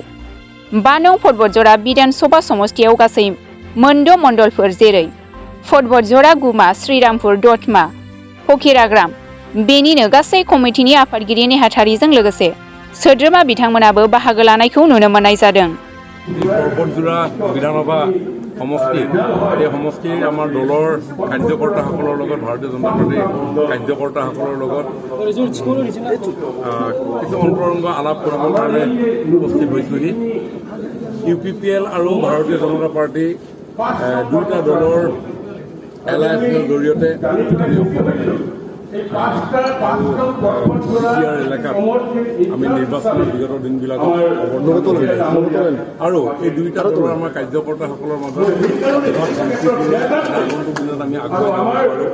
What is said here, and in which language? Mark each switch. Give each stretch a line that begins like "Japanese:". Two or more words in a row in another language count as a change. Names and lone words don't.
Bodo: 5 नं बतझर विधानसभा समष्टियाव गासै मोनद' मण्डलफोर जेरै बतझर, गुमा, श्रीरामपुर, दतमा, फकिराग्राम बेनिनो गासै कमिटिनि आफादगिरि नेहाथारिजों लोगोसे सोद्रोमा बिथांमोनाबो बाहागो लानायखौ नुनो मोननाय जादों। बतझर विधानसभा समष्टि
Assamese: এই সমষ্টিৰ আমাৰ দলৰ কাৰ্যকৰ্তাসকলৰ লগত ভাৰতীয় জনতা পাৰ্টিৰ কাৰ্যকৰ্তাসকলৰ লগত কিছু অন্তৰংগ আলাপ কৰিবৰ কাৰণে উপস্থিত হৈছোহি। UPPL আৰু ভাৰতীয় জনতা পাৰ্টি দুয়োটা দলৰ এলায়েন্সৰ জৰিয়তে এলেকাত আমি নিৰ্বাচনৰ বিগত দিনবিলাকত আৰু এই দুয়োটা দলৰ আমাৰ কাৰ্যকৰ্তাসকলৰ মাজত আগন্তুক দিনত আমি আগুৱাই যাব পাৰোঁ।